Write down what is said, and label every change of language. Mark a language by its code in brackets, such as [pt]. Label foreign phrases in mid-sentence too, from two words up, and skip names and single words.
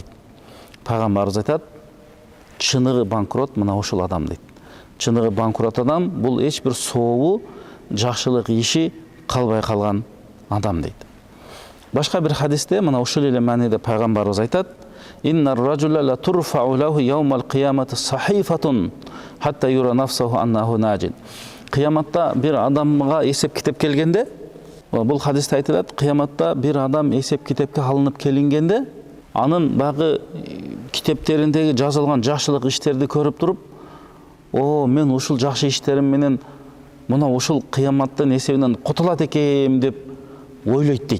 [ky] Пайгамбарыбыз айтат: чыныгы банкрот мына ушул адам дейт. Чыныгы банкрот адам бул эч бир сообу, жакшылык иши калбай калган адам дейт. Башка бир хадисте мына ушул эле мааниде пайгамбарыбыз айтат: [ar] "إن الرجل لا ترفع له يوم القيامة صحيفة حتى يرى نفسه أنه ناج." [ky] Кыяматта бир адамга эсеп китеп келгенде, бул хадисте айтылат, кыяматта бир адам эсеп китепке алынып келингенде, анын багы китептериндеги жазылган жакшылык иштерди көрүп туруп, мен ушул жакшы иштерим менен мына ушул кыяматтын эсебинен кутулат экем деп ойлойт дейт.